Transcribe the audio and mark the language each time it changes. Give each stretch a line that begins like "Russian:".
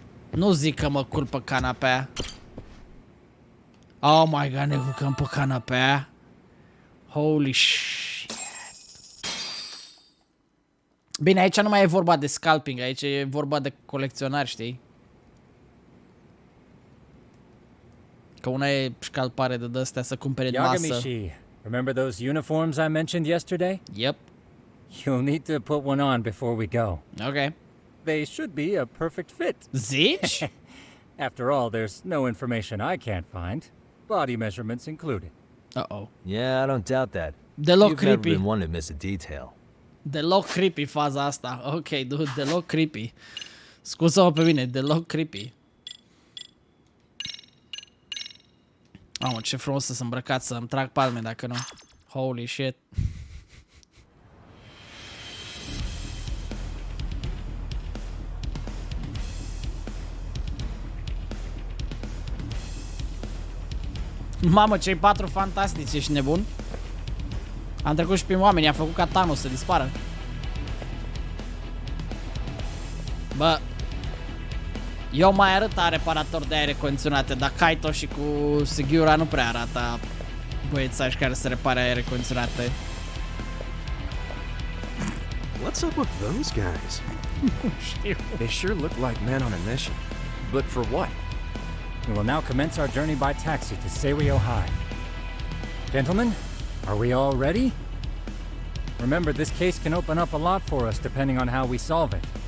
Romanian: Nu zic că mă culc pe canapea.
English: Oh my god,
Romanian: ne culcăm pe canapea.
English: Holy shit.
Romanian: Bine, aici nu mai e vorba de scalping, aici e vorba de colecționari, știi? Că una e scalpare de dăstea să cumpere în masă.
English: Yagamishi, remember those uniforms I mentioned yesterday? Yep. You'll need to put one on before we go. Okay. They should be a perfect fit.
Romanian: Zici?
English: After all, there's no information I can't find. Body measurements included. Uh-oh. Yeah, I don't doubt that.
Romanian: Deloc
English: You've never creepy. been one to miss a detail.
Romanian: Deloc creepy faza asta.
English: Ok, dude,
Romanian: deloc creepy. Scuză-mă pe mine, deloc creepy. Mamă, ce frumos să-s îmbrăcat, să-mi trag palme dacă nu.
English: Holy shit.
Romanian: Mamă, cei 4 fantastici, ești nebun? Am trecut și prin oameni, a făcut ca Thanos să dispară. Bă, eu mai arăt reparator de aere condiționate, dar Kaito și cu Sugiura nu prea arată băiețași care să repare aere condiționate.
English: What's up with those guys? They sure look like men on a mission. But for what? We will now commence our journey by taxi to CIUDATA High. Gentlemen, are we all ready? Remember, this case can open up a lot for us depending on how we solve it.